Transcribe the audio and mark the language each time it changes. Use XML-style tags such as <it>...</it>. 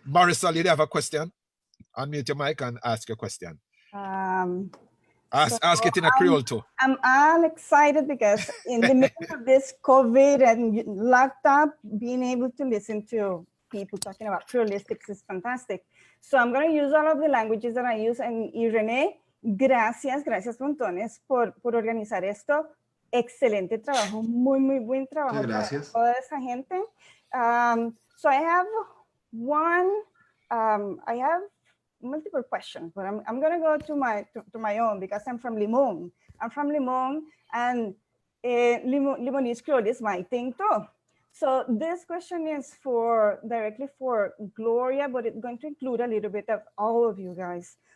<en>Marisol, you have a question? Unmute your mic and ask your question. Ask it in a Creole too. I'm all excited because in the middle of this COVID and laptop, being able to listen to people talking about Creolistics is fantastic. So I'm going to use all of the languages that I use. And</en> <es>René, gracias montones por organizar esto. Excelente trabajo, muy buen trabajo. Gracias. Toda esa gente.</es> <en>So I have I have multiple questions, but I'm going to go to my own because I'm from Limon. I'm from Limon, and Limonese Creole is my thing too. So this question is directly for Gloria, but it's going to include a little bit of all of you guys.</en>